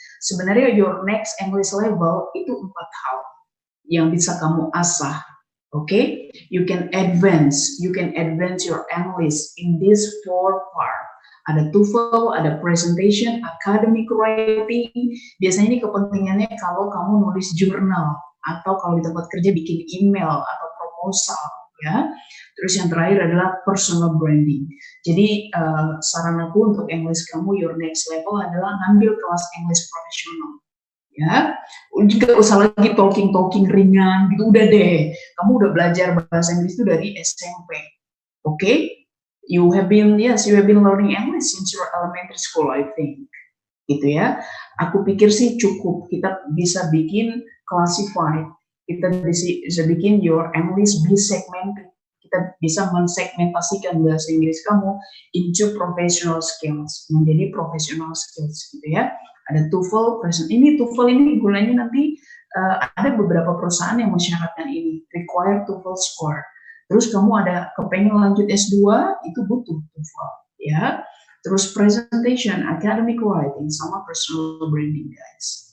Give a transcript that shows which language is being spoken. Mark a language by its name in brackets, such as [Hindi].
[Indonesian] Sebenarnya [English] your next English level [Indonesian] itu 4 hal yang bisa kamu asah. [English] Okay, you can advance your English in this 4 part. [Indonesian] Ada TOEFL, ada presentation, academic writing. Biasanya ini kepentingannya kalau kamu nulis jurnal atau kalau di tempat kerja bikin email atau proposal, ya. Terus yang terakhir adalah personal branding. Jadi saran aku untuk English kamu [English] your next level [Indonesian] adalah ngambil kelas English profesional. Ya, nggak usah lagi talking ringan gitu, udah deh, kamu udah belajar bahasa Inggris itu dari SMP, oke? [English] You have been learning English since your elementary school, I think, [Indonesian] gitu ya. Aku pikir sih cukup, kita bisa bikin classified, kita bisa bikin [English] your English be segmented, [Indonesian] kita bisa mensegmentasikan bahasa Inggris kamu [English] into professional skills, [Indonesian] menjadi professional skills, gitu ya. Ada TOEFL, TOEFL ini gunanya nanti ada beberapa perusahaan yang mensyaratkan ini, [English] require TOEFL score. [Indonesian] Terus kamu ada kepengen lanjut S2, itu butuh TOEFL, ya. Terus [English] presentation, academic writing, sama personal branding, guys.